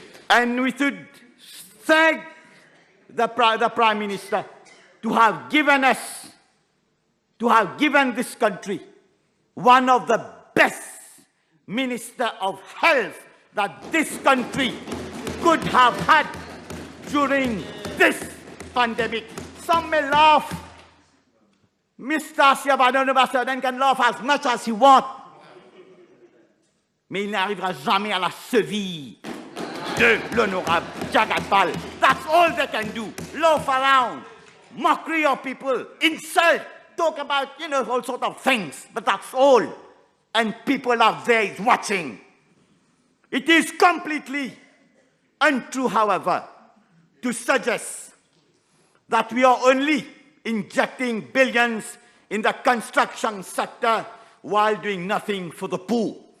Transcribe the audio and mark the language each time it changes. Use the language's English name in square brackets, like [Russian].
[English] And we should thank the Prime Minister to have given us, to have given this country one of the best Minister of Health that this country could have had during this pandemic. Some may laugh. Mr. Siabadon can laugh as much as he wants. [French] Mais il n'arrivera jamais à la cheville de l'honorable Jagutpal. [English] That's all they can do. Laugh around, mockery of people, insult, talk about, all sorts of things. But that's all. And people out there is watching. It is completely untrue, however, to suggest that we are only injecting billions in the construction sector while doing nothing for the poor.